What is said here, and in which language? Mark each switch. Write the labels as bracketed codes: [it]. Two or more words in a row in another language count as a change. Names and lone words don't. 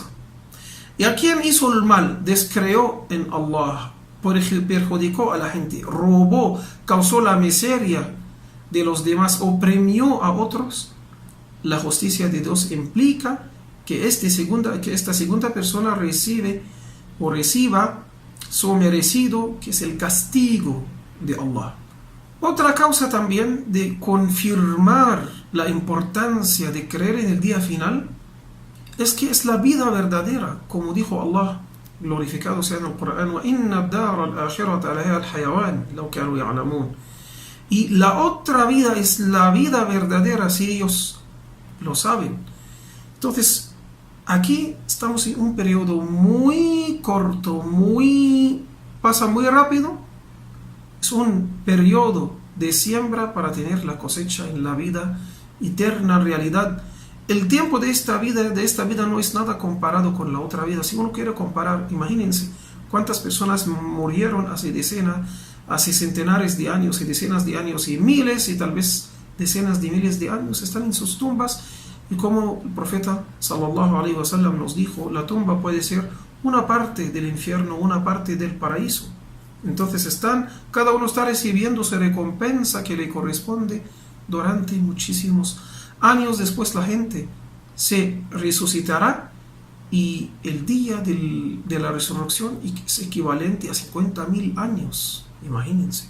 [es] Y a quien hizo el mal, descreó en Allah, perjudicó a la gente, robó, causó la miseria de los demás, oprimió a otros, la justicia de Dios implica que esta segunda persona reciba su merecido, que es el castigo de Allah. Otra causa también de confirmar la importancia de creer en el día final es que es la vida verdadera, como dijo Allah, glorificado sea en el Corán: [ar] وَإِنَّ الدَّارَ الْآخِرَةَ لَهِيَ الْحَيَوَانُ لَوْ كَانُوا يَعْلَمُونَ. [es] Y la otra vida es la vida verdadera, si ellos lo saben. Entonces, aquí estamos en un periodo muy corto, pasa muy rápido. Es un periodo de siembra para tener la cosecha en la vida eterna, en realidad. El tiempo de esta vida no es nada comparado con la otra vida. Si uno quiere comparar, imagínense cuántas personas murieron hace centenares de años y decenas de años y miles y tal vez decenas de miles de años, están en sus tumbas. Y como el profeta [ar] صلى الله عليه وسلم [es] nos dijo, la tumba puede ser una parte del infierno, una parte del paraíso. Entonces cada uno está recibiendo su recompensa que le corresponde durante muchísimos años. Después la gente se resucitará, y el día de la resurrección es equivalente a 50.000 años, imagínense.